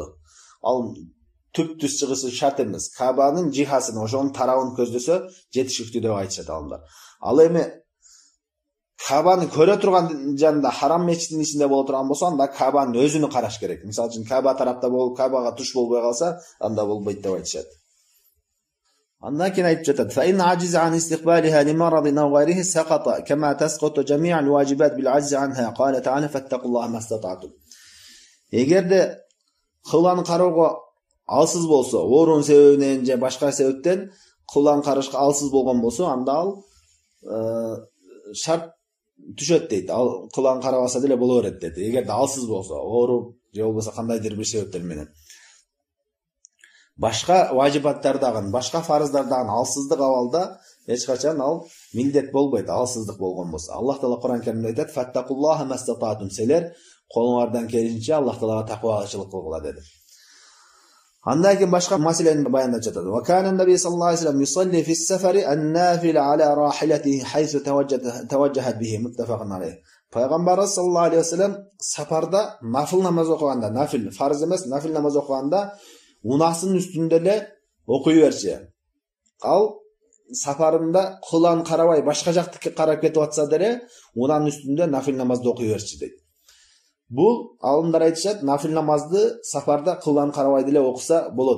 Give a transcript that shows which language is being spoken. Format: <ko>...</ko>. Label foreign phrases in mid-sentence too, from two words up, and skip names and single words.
<ky>Ал түптүс чыгышы шарт эмес. Кабанын жихасын, ошонун тарабын көздөсө жетишиктүү деп айтышат алымдар. Ал эми Кабаны көрө турган жанында харам мечитинин ичинде боло турган болсо, анда Кабанын өзүнү караш керек. Мисалы үчүн Каба тарапта болуп, Кабага туш болбой калса, анда болбойт деп айтышат. Андан кийин айтып жатат:</ky> <ar>"فإن عجز عن استقبالها لمرض أو غيره سقط كما تسقط جميع الواجبات بالعجز عنها قال تعالى فاتقوا الله ما استطعتم."</ar> <ky>Эгерде кыбланы кароого алсыз болсо, оорун себебинен же башка себептен кыбланы карашка алсыз болгон болсо, анда ал шарт түшөт дейт. Ал кыбланы карабаса деле боло берет дейт. Эгерде алсыз болсо, ооруп же болбосо кандайдыр бир себептер менен. Башка важибаттардагы, башка фарыздардагы алсыздык абалда эч качан ал милдет болбойт, алсыздык болгон болсо. Аллах Таала Кур'ан Каримде айтат:</ky> <ar>"فاتقوا الله ما استطعتم",</ar> <ky>силер колуңардан келишинче Аллах Таалага таквалычылык кылгыла деди. Андан кийин башка маселени баяндап жатат.</ky> <ar>"وكان النبي صلى الله عليه وسلم يصلي في السفر النافلة على راحلته حيث توجهت به متفق عليه."</ar> <ky>Пайгамбар</ky> <ar>صلى الله عليه وسلم</ar> <ky>сапарда нафил намаз окуганда, нафил фарз эмес, нафил намаз окуганда унасынын үстүндө эле окуй берчи. Ал сапарында кылан карабай башка жактыкка карап кетип атса деле, унанын үстүндө нафил намазды окуй берчи дейт. Бул алымдар айтышат, нафил намазды сапарда кылан карабай деле окуса болот.</ky>